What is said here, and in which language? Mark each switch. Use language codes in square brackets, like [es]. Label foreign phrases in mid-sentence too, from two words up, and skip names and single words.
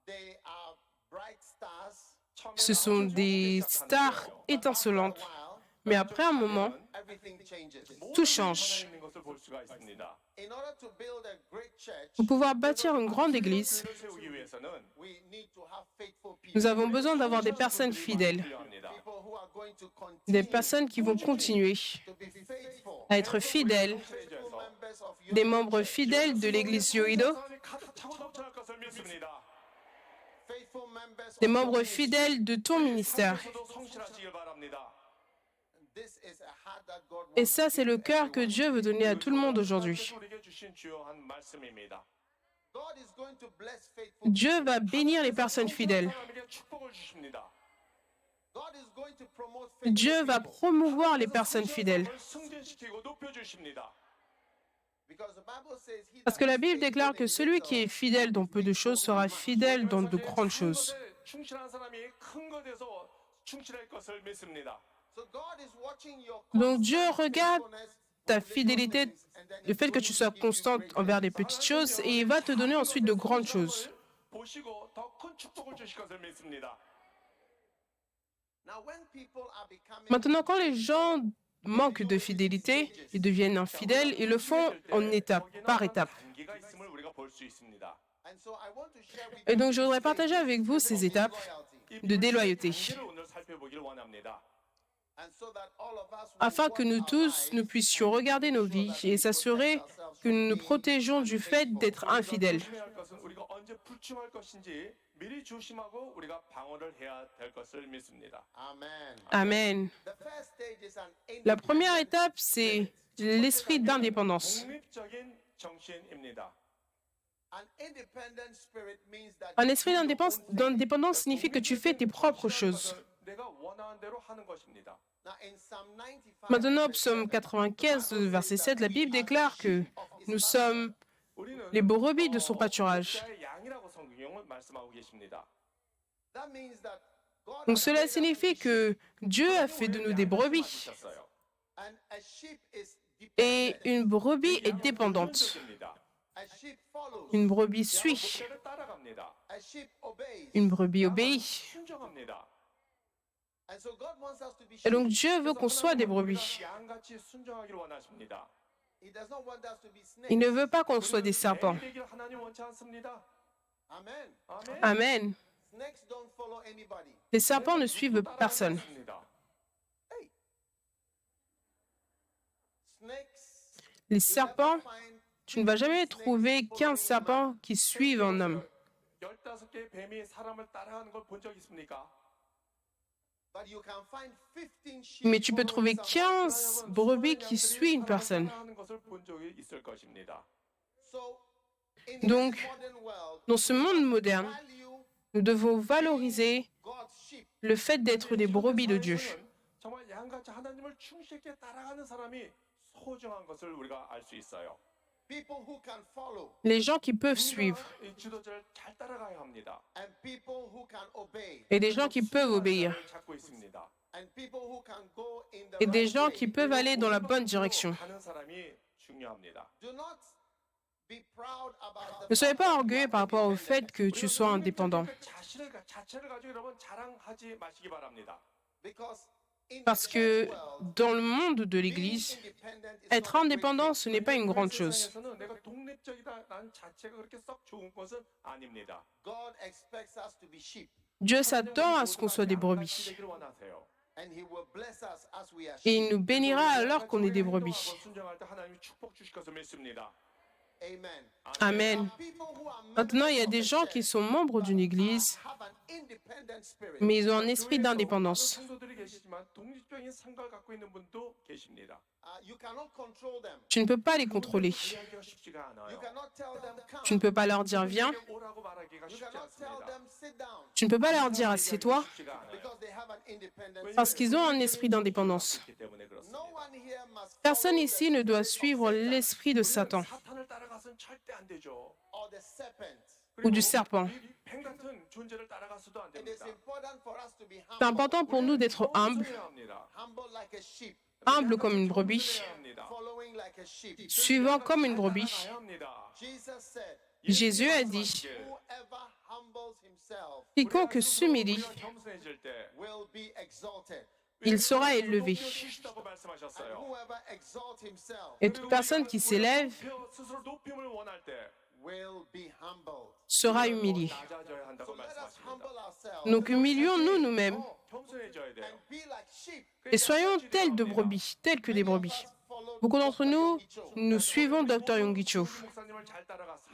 [fr] Ce sont des stars étincelantes. Mais après un moment, tout change. [ko] 있는 것을 볼 수가 있습니다. [fr] Pour pouvoir bâtir une grande église, [ko] 교회를 세우기 위해서는 [fr] nous avons besoin d'avoir des personnes fidèles, [ko] 필요합니다. [fr] des personnes qui vont continuer à être fidèles, des membres fidèles de l'église Yoido, [ko] 가득 차고 넘쳐날 것을 믿습니다. [fr] des membres fidèles de ton ministère. [ko] 저도 성실하시길 바랍니다. [fr] Et ça, c'est le cœur que Dieu veut donner à tout le monde aujourd'hui. [ko] 우리에게 주신 주요한 말씀입니다. [fr] Dieu va bénir les personnes fidèles. [ko] 사람에게 축복을 주십니다. [fr] Dieu va promouvoir les personnes fidèles. [ko] 승진시키고 높여 주십니다. [fr] Parce que la Bible déclare que celui qui est fidèle dans peu de choses sera fidèle dans de grandes choses. [ko] 충실한 사람이 큰 것에서 충실할 것을 믿습니다. [fr] Donc Dieu regarde ta fidélité, le fait que tu sois constante envers les petites choses, et il va te donner ensuite de grandes choses. [ko] 보시고 더 큰 축복을 주실 것을 믿습니다. [fr] Maintenant, quand les gens manquent de fidélité et deviennent infidèles, ils le font en étape, par étape. [ko] 단계가 있음을 우리가 볼 수 있습니다. [fr] Et donc, je voudrais partager avec vous ces étapes de déloyauté, [ko] 단계를 오늘 살펴보길 원합니다. [fr] afin que nous tous, nous puissions regarder nos vies et s'assurer que nous nous protégeons du fait d'être infidèles. [ko] 조심해야 할 것은 우리가 언제 불침할 것인지 미리 조심하고 우리가 방어를 해야 될 것을 믿습니다. Amen. [fr] La première étape, c'est l'esprit d'indépendance. [ko] 독립적인 정신입니다. [fr] Un esprit d'indépendance signifie que tu fais tes propres choses. [ko] 내가 원하는 대로 하는 것입니다. [fr] Maintenant, psaume 95, verset 7, la Bible déclare que nous sommes [ko] 우리는 [fr] les brebis de son pâturage. [ko] 목자의 양이라고 성경은 말씀하고 계십니다. [fr] Donc cela signifie que Dieu a fait de nous des brebis. [ko] 하셨어요. [fr] Et une brebis est dépendante. [ko] 순종입니다. [fr] Une brebis suit. [ko] 목자를 따라갑니다. [fr] Une brebis obéit. [ko] 순종합니다. [fr] Et donc Dieu veut qu'on soit des brebis. [ko] 양같이 순종하기를 원하십니다. [fr] Il ne veut pas qu'on soit des serpents. [ko] 되길 하나님 원치 않습니다. 아멘. Amen. [fr] Les serpents ne suivent personne. [ko] 맞습니다. [fr] Les serpents, tu ne vas jamais trouver 15 serpents qui suivent un homme. [ko] 15개의 뱀이 사람을 따라하는 걸 본 적 있습니까? [en] But you can find 15 sheep [fr] Mais tu peux trouver [en] following someone. [fr] 15 brebis qui suivent une personne. [ko] 하는 것을 본 적이 있을 것입니다. [en] So, in [fr] Donc, [en] this modern world, [fr] dans ce monde moderne, [en] value [fr] nous devons valoriser [en] God's sheep. [fr] le fait d'être des brebis de Dieu. [ko] 정말 양같이 하나님을 충실하게 따라가는 사람이 소중한 것을 우리가 알 수 있어요. [en] People who can follow [fr] Les gens qui peuvent suivre [ko] 이 지도자를 잘 따라가야 합니다. [en] and people who can obey [fr] et des gens qui peuvent obéir [ko] 찾고 있습니다. [en] and people who can go in the [fr] et des [en] right [fr] gens [en] way. [fr] qui peuvent aller dans la bonne direction. [ko] 가는 사람이 중요합니다. [en] Do not be proud about the [fr] Ne soyez [en] fact [fr] pas [en] that you [fr] orgueilleux [en] are [fr] par rapport au [en] independent, [fr] fait que tu sois indépendant. [ko] 자체를 가지고 여러분 자랑하지 마시기 바랍니다. [en] because in [fr] Parce [en] the [fr] que [en] church world, [fr] dans le monde de [en] being [fr] l'Église, [en] independent is [fr] être [en] not a great [fr] indépendant, [en] thing. [fr] ce n'est pas une grande chose. [ko] 세상에서는 내가 독립적이다 난 자체가 그렇게 썩 좋은 것은 아닙니다. [en] God expects us to be sheep [fr] Dieu s'attend à ce qu'on soit des brebis. [ko] 되기를 원하세요. [en] and he will bless us as we are [fr] Et [en] sheep. [fr] il nous bénira alors qu'on est des brebis. [ko] 순종할 때 하나님이 축복 주실 것을 믿습니다. Amen. Amen. [en] People who are [fr] Maintenant, il y a [en] members [fr] des [en] of the [fr] gens qui [en] church [fr] sont membres d'une église, [en] have an independent spirit. [fr] mais ils ont un esprit [ko] 교회에도 [fr] d'indépendance. [ko] 많은 성도들이 계시지만 독립적인 생각을 갖고 있는 분도 계십니다. [en] You cannot control them. [fr] Tu ne peux pas les contrôler. [ko] 이야기가 쉽지가 [en] You [ko] 않아요. [en] cannot tell them come. [fr] Tu ne peux pas leur dire viens. [ko] 오라고 말하기가 [en] You [ko] 쉽지 [en] cannot tell [ko] 않습니다. [en] them sit down [fr] Tu ne peux pas leur dire assieds-toi [ko] 쉽지가 않아요. [en] because they have an independent [fr] parce [en] spirit. [fr] qu'ils ont un esprit d'indépendance. [ko] 그렇기 때문에 그렇습니다. [en] No one here must [fr] Personne [en] follow [fr] ici [en] the [fr] ne doit [en] spirit [fr] suivre [en] of Satan [fr] l'esprit de Satan [ko] 사탄을 따라가서는 절대 안 되죠. [en] or the serpent. [fr] ou du serpent. [ko] 뱀 같은 존재를 따라가서도 안 [en] It is [ko] 됩니다. [en] important for us to be [fr] C'est [en] humble, [fr] important pour nous d'être humbles, [ko] 겸손해야 합니다. [en] humble like a sheep, [fr] humbles comme une brebis, [ko] 겸손해야 합니다. [en] following like a sheep. [fr] suivant comme une brebis. [ko] 따라가야 합니다. [en] Jesus said, [fr] Jésus a dit, [en] whoever humbles himself [fr] quiconque s'humilie, [ko] 우리가 겸손해질 때 [en] will be exalted. [fr] il sera élevé. [ko] 높여주시다고 [en] And [ko] 말씀하셨어요. [en] whoever exalts himself [fr] Et toute personne qui s'élève [ko] 스스로 높임을 원할 때 [en] will be humbled. [fr] sera humiliée. [ko] 낮아져야 한다고 [en] So let us [ko] 말씀하십니다. [en] humble ourselves [fr] Donc humilions-nous nous-mêmes [ko] 겸손해져야 돼요. [en] and be like sheep. [fr] et soyons tels de brebis, tels que des brebis. Beaucoup d'entre nous, nous suivons Dr. Yonggi Cho [ko] 목사님을 잘 따라갔습니다.